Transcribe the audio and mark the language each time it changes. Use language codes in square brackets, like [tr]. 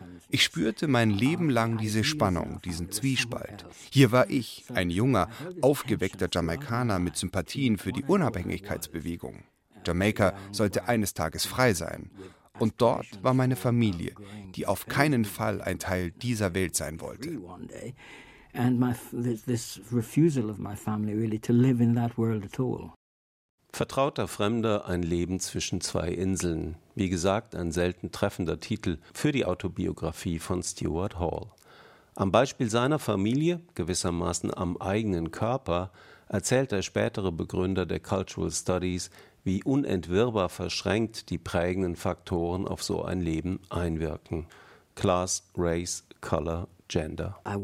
[de] Ich spürte mein Leben lang diese Spannung, diesen Zwiespalt. Hier war ich, ein junger, aufgeweckter Jamaikaner mit Sympathien für die Unabhängigkeitsbewegung. Jamaika sollte eines Tages frei sein. Und dort war meine Familie, die auf keinen Fall ein Teil dieser Welt sein wollte. [en] And this refusal of my family really to live in that world at all. [de] Vertrauter Fremder, ein Leben zwischen zwei Inseln. Wie gesagt, ein selten treffender Titel für die Autobiografie von Stuart Hall. Am Beispiel seiner Familie, gewissermaßen am eigenen Körper, erzählt der spätere Begründer der Cultural Studies, wie unentwirrbar verschränkt die prägenden Faktoren auf so ein Leben einwirken. [en] Class, Race, Color, Gender.